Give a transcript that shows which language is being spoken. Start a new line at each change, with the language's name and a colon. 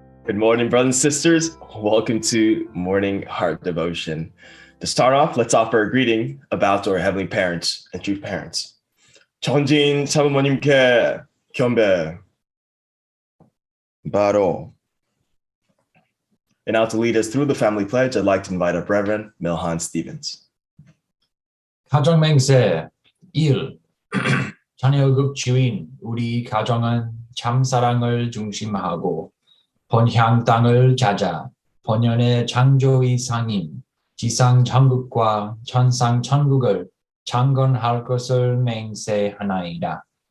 English: Good morning, brothers and sisters. Welcome to Morning Heart Devotion. To start off, let's offer a greeting about our Heavenly Parents and True Parents.
Korean: 천진 사부모님께 경배, 바로.
English: And now to lead us through the family pledge, I'd like to invite up Reverend Milhan Stevens.
Korean: 가정맹세 1. 자녀급 주인 우리 가정은 참사랑을 중심하고 본향 땅을 자자 본연의 창조의 상인 지상 천국과 천상 천국을 창건할 것을 맹세하나이다.